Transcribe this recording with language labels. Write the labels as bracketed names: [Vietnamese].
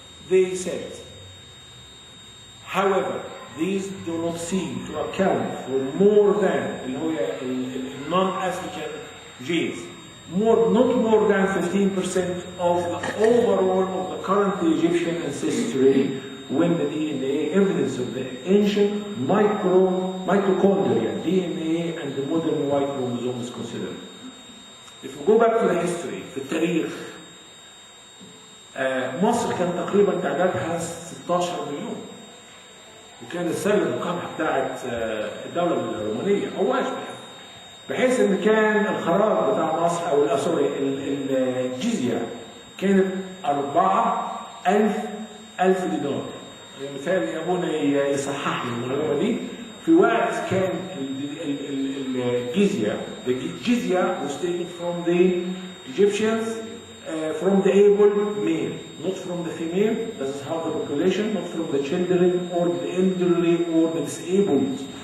[English] They said, however, these do not seem to account for more than [Arabic] اللي هو [English] non-African genes, not more than 15% of the overall of the current Egyptian ancestry, when the DNA evidence of the ancient mitochondria, DNA, and the modern Y chromosome is considered. If we go back to the history, [Arabic] في التاريخ، مصر كان تقريبا تعدادها 16 مليون، وكانت سلة القمح بتاعت الدولة الرومانية أو أشبه، بحيث إن كان الخراج بتاع مصر أو سوري الجزية كانت 4,000 دينار. مثال أبونا يصحح لي المعلومة دي، في وقت كان الجزية [English] was taken from the Egyptians, from the able male, not from the female. This is how the population, not from the children or the elderly or the disabled.